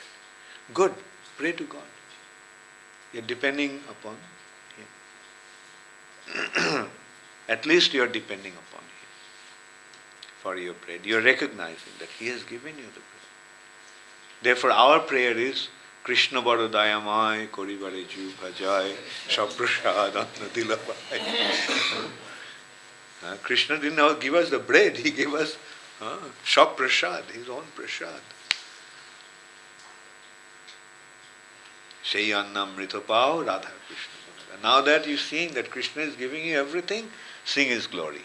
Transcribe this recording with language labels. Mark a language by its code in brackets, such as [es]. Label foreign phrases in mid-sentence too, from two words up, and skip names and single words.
[en] Good, pray to God. You're depending upon Him. At least you're depending upon Him for your bread. You're recognizing that He has given you the bread. Therefore our prayer is, [bn] কৃষ্ণ বড় দয়াময় করিবারে যু ভজাই শপ্রসাদ অন্ন দিলাপাই. [en] Krishna did not give us the bread, He gave us Shop Prasad, His own Prasad. [bn] সেই অন্নম মৃতপাও রাধা কৃষ্ণ. [en] Now that you're seeing that Krishna is giving you everything, sing His glory.